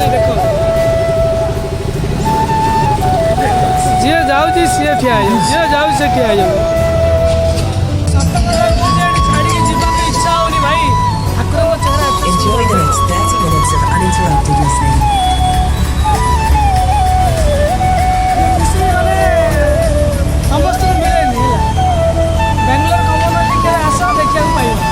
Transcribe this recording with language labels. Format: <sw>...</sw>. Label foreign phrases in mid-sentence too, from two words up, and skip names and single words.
<or>ଦେଖ ଯିଏ ଯାଉଛି ସିଏ ଠିଆ ହେଇଯାଉ, ଯିଏ ଯାଉଛି ସିଏ ଠିଆ ହେଇଯାଉ। ଛାଡ଼ିକି ଯିବାକୁ ଇଚ୍ଛା ହେଉନି ଭାଇ। ଠାକୁରଙ୍କ ଚେହେରା</or> <en>Enjoy the next 30 minutes of uninterrupted listening.</en> <or>ସମସ୍ତଙ୍କୁ ମିଳେନି ହେଲା। ବେଙ୍ଗଲୋର କମନ ଟିକେ ଆସ ଦେଖିବାକୁ ପାଇବ।</or>